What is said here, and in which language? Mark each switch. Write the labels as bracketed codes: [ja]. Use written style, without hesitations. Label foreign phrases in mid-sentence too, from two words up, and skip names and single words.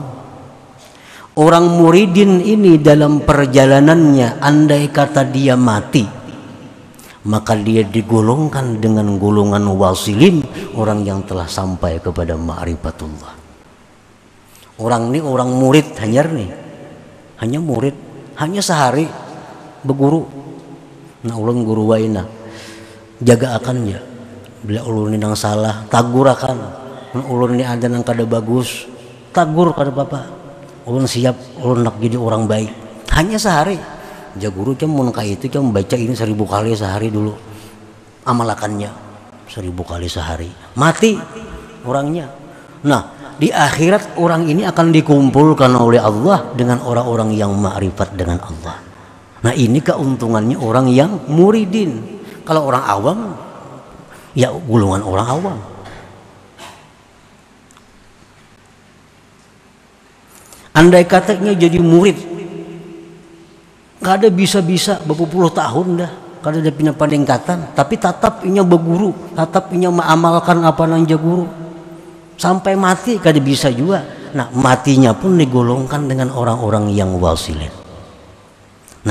[id] Orang muridin ini dalam perjalanannya, andai kata dia mati, maka dia digolongkan dengan golongan wasilin, orang yang telah sampai kepada ma'rifatullah. Orang ini orang murid hanya murid, hanya sehari berguru. [bjn] Nah, ulun guru waina jaga akannya. Bila ulun ini nang salah, tagur akan. Ulun ini ada nang kada bagus, tagur kada apa-apa. Ulun siap, ulun nak jadi orang baik. Hanya sehari. Jaguru cuma mun itu cuma baca ini 1000 kali sehari dulu. Amalakannya 1000 kali sehari. Mati orangnya. [id] Nah, di akhirat orang ini akan dikumpulkan oleh Allah dengan orang-orang yang ma'rifat dengan Allah. Nah, ini keuntungannya orang yang muridin. Kalau orang awam, ya golongan orang awam. Andai katanya jadi murid, [bjn] kada bisa-bisa berpuluh tahun dah, kada ada pindah peningkatan, tapi tetap inya berguru, tetap inya mengamalkan apa nang jaguru sampai mati kada bisa juga. [id] Nah, matinya pun digolongkan dengan orang-orang yang wasilin.